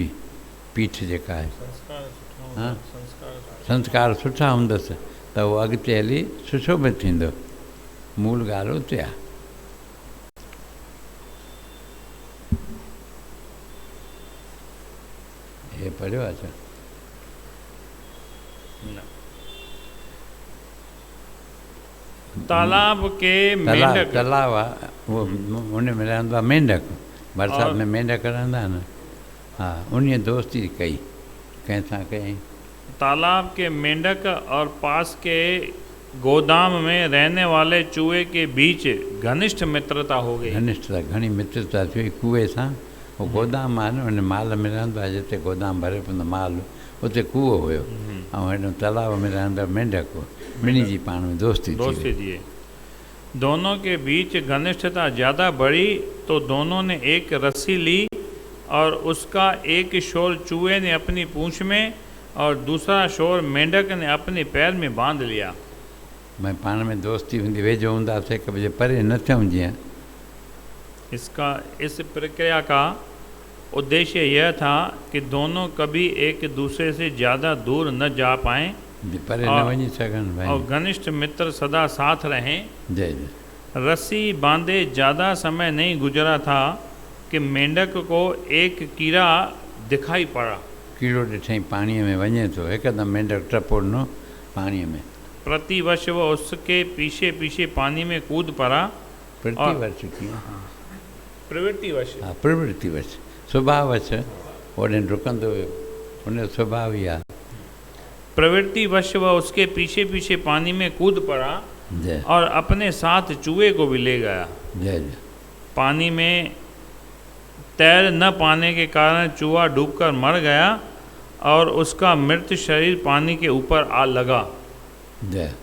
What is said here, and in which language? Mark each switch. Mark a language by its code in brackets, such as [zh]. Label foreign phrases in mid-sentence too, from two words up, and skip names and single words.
[sd] पीठ जेका आहे, हा, संस्कार सुठा हूंदसि त उहो अॻिते हली सुशोभित थींदो। मूल ॻाल्हि उते आहे। हे पढ़ियो आहे छा? [hi] तालाब के मेंढक, [sd] तालाब आहे, उहो उन में रहंदो आहे मेंढक। बरसाति में मेंढक रहंदा आहिनि। हा, उन दोस्ती कई, कंहिंसां कई। [hi] तालाब के मेंढक और पास के गोदाम में रहने वाले चूहे के बीच घनिष्ठ मित्रता हो गई। [sd] घनिष्ठता, घणी मित्रता थी कुएं सां। उहो गोदाम आहे न, उन माल में रहंदो आहे, जिते गोदाम भरे पवंदो माल, उते कूओ हुयो, ऐं हेॾो तालाब में रहंदो मेंढक हो। ॿिन्ही जी पाण में दोस्ती थी। [hi] दोनों के बीच घनिष्ठता ज़्यादा बढ़ी तो दोनों ने एक रस्सी ली और उसका एक शोर चूहे ने अपनी पूंछ में और दूसरा शोर मेंढक ने अपने पैर में बांध लिया। [sd] मैं पाण में दोस्ती हूंदी, वेझो हूंदासीं, हिक ॿिए जे परे न थियूं जीअं। [hi] इस प्रक्रिया का उद्देश्य यह था कि दोनों कभी एक दूसरे से ज़्यादा दूर न जा पाएं [sd] परे न वञी सघनि भाई, [hi] और घनिष्ठ मित्र सदा साथ रहें। जय जय। रस्सी बांधे ज़्यादा समय नहीं गुजरा था कि मेंढक को एक कीड़ा दिखाई पड़ा। [sd] कीड़ो ॾिठईं पाणीअ में वञे थो, हिकदमि मेंढक टपोड़नो पाणीअ में। [hi] प्रतिवर्ष वह उसके पीछे पीछे पानी में कूद पड़ा। [sd] प्रतिवर्ष कीअं? प्रवृत्तिवश, हा, प्रवृत्तिवश, स्वभावश ओॾे डुकंदो हुयो, हुनजो स्वभाव ई आहे। [hi] प्रवृत्तिवश वह उसके पीछे पीछे पानी में कूद पड़ा जय, और अपने साथ चूहे को भी ले गया। जय जय। पानी में तैर न पाने के कारण चूहा डूबकर मर गया और उसका मृत शरीर पानी के ऊपर आ लगा।